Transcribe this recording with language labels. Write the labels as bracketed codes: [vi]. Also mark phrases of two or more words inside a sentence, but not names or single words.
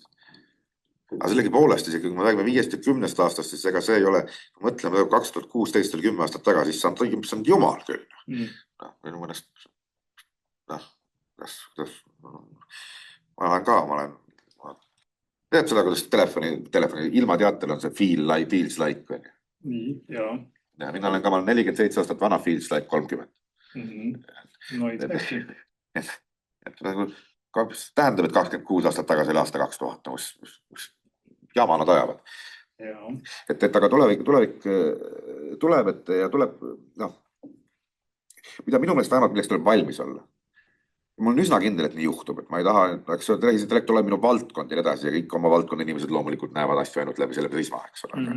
[et] Aga sellegi poolest, isegi kui me räägime 5 ja 10 aastast, siis ega see ei ole, kui mõtleme 2016 või 10 aastat tagasi, siis see on jumal küll. Minu mõnest, tead seda, kuidas telefoni ilma teatel on see [en] feels like. [et] Nii, jaa. Ja mina olen 47 aastat vana, [en] feels like 30. No exactly. [et] Et tähendab, et 26 aastat tagasi oli aasta 2000, kus jama nad ajavad. Et aga tulevik tuleb, ja tuleb, mida minu meelest vähemalt milleks tuleb valmis olla. Mul on üsna kindel, et nii juhtub, et ma ei taha, eks tehisintellekt ole minu valdkond ja edasi ja kõik oma valdkonna inimesed loomulikult näevad asju ainult läbi selle prisma, eks ole.